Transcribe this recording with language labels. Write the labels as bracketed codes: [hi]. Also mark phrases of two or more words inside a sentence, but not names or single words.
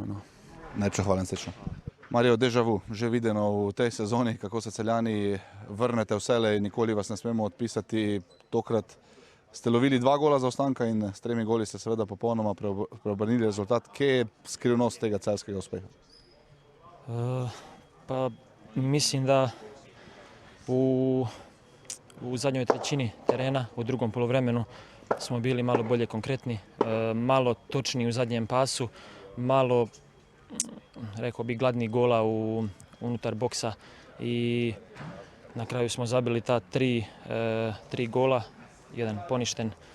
[sl] Najlepša hvala in srečno. Mario, [fr] déjà vu, [sl] že videno v tej sezoni, kako se Celjani vrnete vselej, nikoli vas ne smemo odpisati. Tokrat ste lovili 2 gola zaostanka in s 3 goli ste seveda popolnoma preobrnili rezultat. Kje je skrivnost tega celjskega uspeha? [hr] Pa mislim, da u zadnjoj trećini terena, u drugom poluvremenu, smo bili malo bolje konkretni, malo točniji u zadnjem pasu, malo, rekao bi, gladni gola unutar boksa i na kraju smo zabili ta 3 gola, jedan poništen.